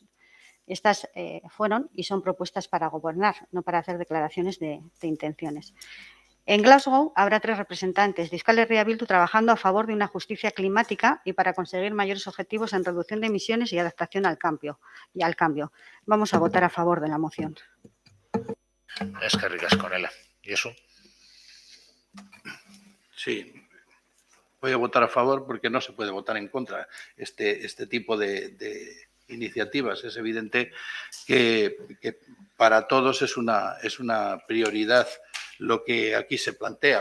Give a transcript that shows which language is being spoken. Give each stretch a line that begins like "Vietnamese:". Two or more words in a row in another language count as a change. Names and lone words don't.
Spanish: Estas fueron y son propuestas para gobernar, no para hacer declaraciones de intenciones. En Glasgow habrá 3 representantes de Euskal Herria Bildu trabajando a favor de una justicia climática y para conseguir mayores objetivos en reducción de emisiones y adaptación al cambio. Vamos a votar a favor de la moción.
Basque: Eskerrik asko, Nela.
Spanish: ¿Iesu? Sí, voy a votar a favor porque no se puede votar en contra este tipo de iniciativas. Es evidente que para todos es una prioridad lo que aquí se plantea.